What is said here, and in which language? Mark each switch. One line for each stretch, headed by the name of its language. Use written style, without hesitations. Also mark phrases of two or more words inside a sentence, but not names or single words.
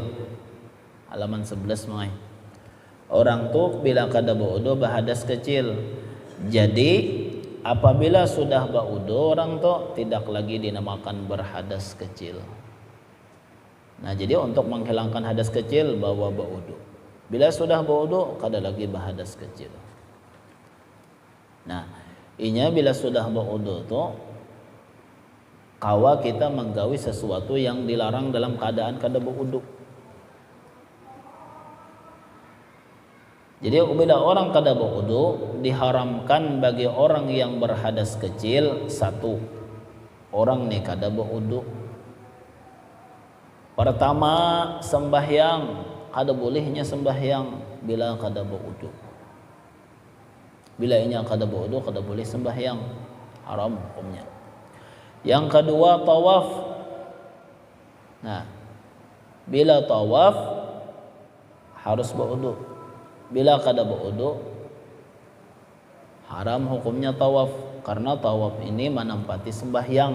Indonesian: Halaman 11 mai.
Banjar: Orang tuh bila kada berwudu bahadas kecil.
Indonesian: Jadi apabila sudah berwudu orang tuh tidak lagi dinamakan berhadas kecil. Nah jadi untuk menghilangkan hadas kecil bawa berwudu.
Banjar: Bila sudah berwudu kada lagi bahadas kecil. Nah, inya bila sudah berwudu tuh kawa kita menggawi sesuatu yang dilarang dalam keadaan kada berwudu.
Indonesian: Jadi bila orang kada berwudu diharamkan bagi orang yang berhadas kecil satu.
Banjar: Orang nih kada berwudu. Pertama sembahyang, kada bolehnya sembahyang bila kada berwudu. Bila inya kada berwudu kada boleh sembahyang,
Indonesian: haram hukumnya. Yang kedua tawaf. Nah, bila tawaf harus berwudu.
Banjar: Bila kada berwudu haram hukumnya tawaf karena tawaf ini menempati sembahyang.